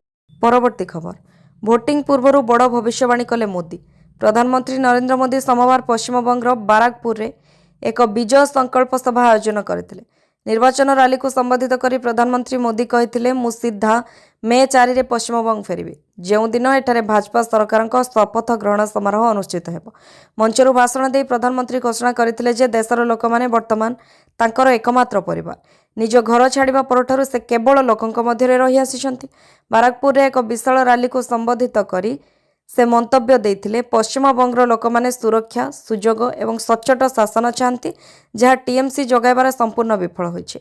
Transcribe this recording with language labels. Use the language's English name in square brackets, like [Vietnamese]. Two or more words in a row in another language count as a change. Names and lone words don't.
[Odia] ପରବର୍ତ୍ତୀ ଖବର ଭୋଟିଂ ପୂର୍ବ ବଡ଼ ଭବିଷ୍ୟବାଣୀ କଲେ ମୋଦୀ। ପ୍ରଧାନମନ୍ତ୍ରୀ ନରେନ୍ଦ୍ର ମୋଦୀ ସୋମବାର ପଶ୍ଚିମବଙ୍ଗର ବାରାକପୁର ରେ ଏକ ବିଜୟ ସଙ୍କଳ୍ପ ସଭା ଆୟୋଜନ କରିଥିଲେ। ନିର୍ବାଚନ ରାଲି କୁ ସମ୍ବୋଧିତ କରି ପ୍ରଧାନମନ୍ତ୍ରୀ ମୋଦୀ କହିଥିଲେ ମୁଁ ସିଧା ମେ 4 ରେ ପଶ୍ଚିମବଙ୍ଗ ଫେରିବି। ଯେଉଁଦିନ ଏଠାରେ ଭାଜପା ସରକାରଙ୍କ ଶପଥ ଗ୍ରହଣ ସମାରୋହ ଅନୁଷ୍ଠିତ ହେବ। ମଞ୍ଚରୁ ଭାଷଣ ଦେଇ ପ୍ରଧାନମନ୍ତ୍ରୀ ଘୋଷଣା କରିଥିଲେ ଯେ ଦେଶର ଲୋକମାନେ ବର୍ତ୍ତମାନ ତାଙ୍କର ଏକମାତ୍ର ପରିବାର। ନିଜ ଘର ଛାଡ଼ିବା ପରଠାରୁ ସେ କେବଳ ଲୋକଙ୍କ ମଧ୍ୟରେ ରହିଆସିଛନ୍ତି। ବାରାକପୁରରେ ଏକ ବିଶାଳ ରାଲିକୁ ସମ୍ବୋଧିତ କରି ସେ ମନ୍ତବ୍ୟ ଦେଇଥିଲେ, ପଶ୍ଚିମବଙ୍ଗର ଲୋକମାନେ ସୁରକ୍ଷା, ସୁଯୋଗ ଏବଂ ସଚ୍ଚୋଟ ଶାସନ ଚାହାନ୍ତି, ଯାହା ଟିଏମସି ଯୋଗାଇବାରେ ସମ୍ପୂର୍ଣ୍ଣ ବିଫଳ ହୋଇଛି।